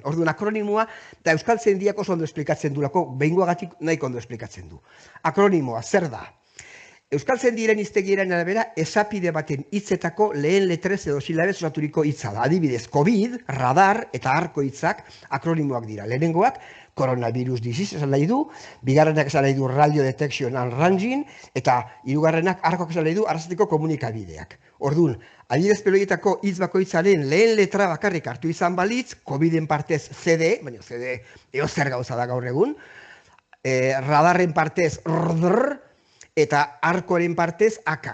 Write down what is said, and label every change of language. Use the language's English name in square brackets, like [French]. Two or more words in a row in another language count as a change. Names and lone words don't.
[Basque] Orduan, akronimoa, eta Euskaltzaindiak oso ondo esplikatzen du, behingoagatik nahiko ondo esplikatzen du. Akronimoa, zer da? Euskaltzaindiaren hiztegiaren arabera, esapide baten hitzetako lehen letrez edo silabez osaturiko hitza da. Adibidez, COVID, radar eta arko hitzak akronimoak dira. Lehenengoak, [English] coronavirus disease [Basque] esan nahi du, bigarrenak esan nahi du [English] radio detection and ranging, [Basque] eta hirugarrenak arkoak esan nahi du arrasateko komunikabideak. Orduan, adibidez peloietako hitz bakoitzaren lehen letra bakarrik hartu izan balitz, COVID-en partez CD, baina CD eozer gauza da gaur egun, radarren partez RDR, eta arkoren partez AK.